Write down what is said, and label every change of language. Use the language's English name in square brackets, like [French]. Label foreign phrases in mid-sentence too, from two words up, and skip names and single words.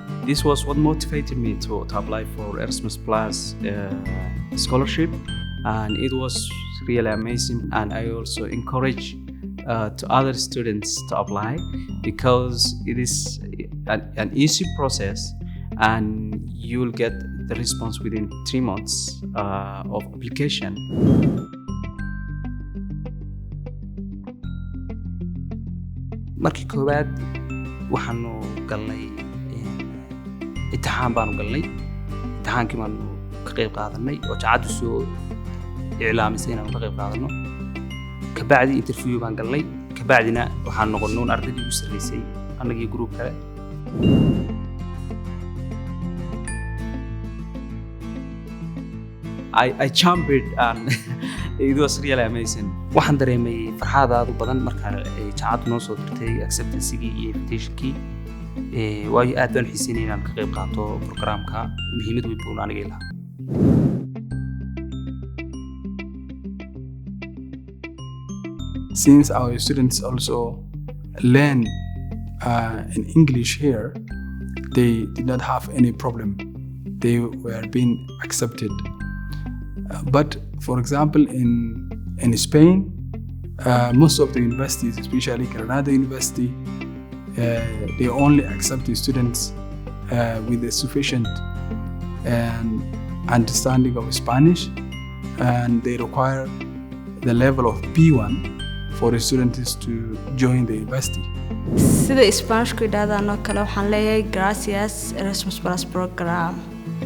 [English] This was what motivated me to apply for Erasmus Plus scholarship, and it was really amazing. And I also encourage to other students to apply because it is an easy process and you will get the response within 3 months of application. [Somali] markii koowaad waxaanu galnay imtixaan baanu galnay imtixaankii baanu ka qayb qaadanay oo jaacadu soo iclaamisay inaanu ka qayb qaadano kabacdi interview baan galnay kabacdina waxaan noqonnay ardaydii ugu sarreysay anagii group kale. [English] I jumped and it was really amazing. [Somali] waxaan dareemay farxad aad u badan markaan jaacadu noo soo dirtay acceptance-gii iyo invitation-kii waayo aad baan xiisaynay inaan ka qayb qaato programka muhiimad weyn buu aniga ilaha. [English] Since our students also learn in English here, they did not have any problem. They were being accepted. But for example, in Spain, most of the universities, especially Granada University, they only accept the students with a sufficient understanding of Spanish, and they require the level of B1 for the students to join the university. [Somali] sida Spanish ku yidhaahdaan oo kale waxaan leeyahay gracias Erasmus Plus program.